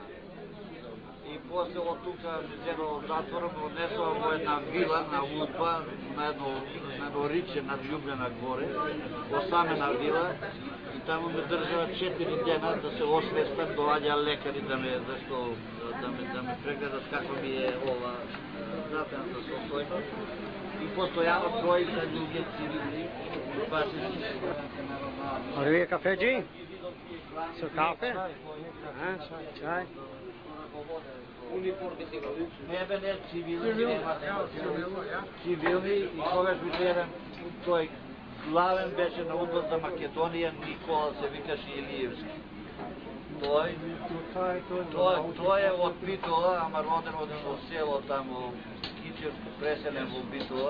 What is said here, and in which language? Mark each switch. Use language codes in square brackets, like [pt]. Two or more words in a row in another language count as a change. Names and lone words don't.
[mk] И после од тука ме зедо од затворот, однесува во една вила на Удба, на едно риче над Љубљана горе, осамена вила, и таму ме држава 4 дена да се освестам, доаѓа лекари да ме прегледат како ми е ова здравствената состојност. И постојано тројца луѓе цивилни, [en] Are we a café? So coffee? Chai? [mk] Не бе цивилни, цивилни и когаш би гледам тој главен беше на Удбата за Македонија, Никола се викаше Илиевски. Тој е од Битола, ама роден во село тамо Кичевско, преселен во Битола.